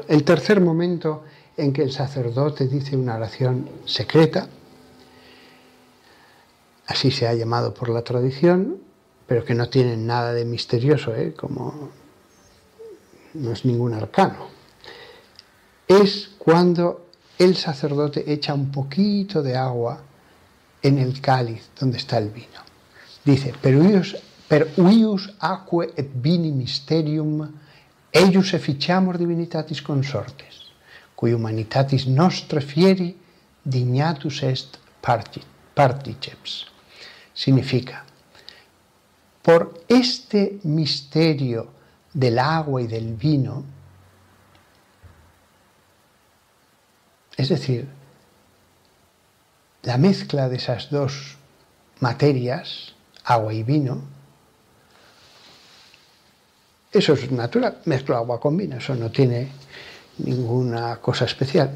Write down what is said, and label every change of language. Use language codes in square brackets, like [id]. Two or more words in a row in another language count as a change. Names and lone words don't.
[es] El tercer momento en que el sacerdote dice una oración secreta, así se ha llamado por la tradición, pero que no tiene nada de misterioso, como no es ningún arcano. Es cuando el sacerdote echa un poquito de agua en el cáliz donde está el vino. Dice, [la] per huius aquae et vini mysterium, eius efficiamur divinitatis consortes, cui humanitatis nostra fieri dignatus est particeps. [es] Significa, por este misterio del agua y del vino, es decir, la mezcla de esas dos materias, agua y vino, eso es natural, mezclo agua con vino, eso no tiene ninguna cosa especial.